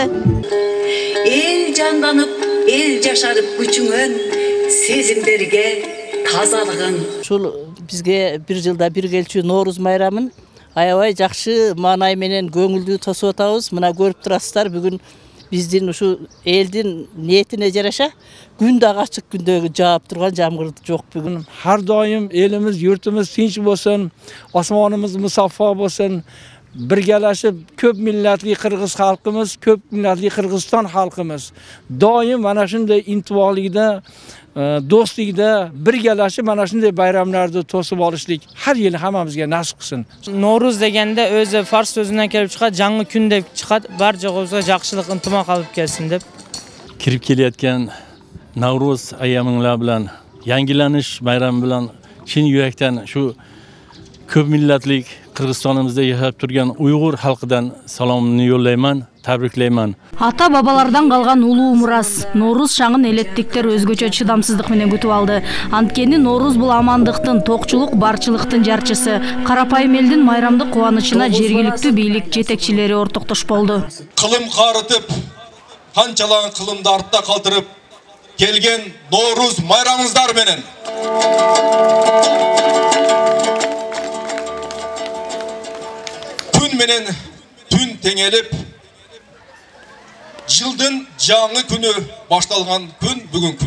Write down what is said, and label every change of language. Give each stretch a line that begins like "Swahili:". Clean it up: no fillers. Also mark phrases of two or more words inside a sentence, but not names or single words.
Kyrgyz: Эл жанданып, эл жашарып күчүңөн сезимдерге тазалыгын. Ушул бизге бир жылда бир келчү Нооруз майрамын аябай жакшы маанай менен көңүлдүү тосуп атабыз. Мына көрүп турасыздар, бүгүн биздин ушу элдин ниетине жараша күн дагы ачык күндөгү жаап турган жамгыр жок бүгүн.
Uzbek: Har doim elimiz, yurtimiz tinch bo'lsin, osmonimiz musaffo bo'lsin. Birgalashib ko'p millatli Qirg'iz xalqimiz, ko'p millatli Qirg'iziston xalqimiz doim mana shunday intivolikda, do'stlikda birgalashib mana shunday bayramlarni to'sib olishlik har yil hammamizga nasib qilsin. No'ruz deganda o'zi fars so'zidan kelib chiqadi, yangi kun deb chiqadi, barchag'imizga yaxshilik, intiqom qilib kelsin deb. Kirib kelayotgan Navro'z ayyaminlar bilan, yangilanish bayrami bilan chin yurakdan shu ko'p millatlik Qirg'izistonimizda yashab turgan Uyg'ur xalqidan salomimni yo'llayman, tabriklayman.
Kyrgyz: Ата бабалардан калган улуу мурас. Нооруз шаңын элеттиктер өзгөчө чыдамсыздык менен күтүп алды. Анткени Нооруз бул амандыктын, токчулук, барчылыктын жарчысы. Карапайым элдин майрамдык кубанычына жергиликтүү бийлик жетекчилери ортоктош болду. Кылым карытып, канчалан кылымды артта калтырып келген Нооруз майрамыңыздар менен күн менен түн теңелип, жылдын жаңы күнү башталган күн бүгүн күн.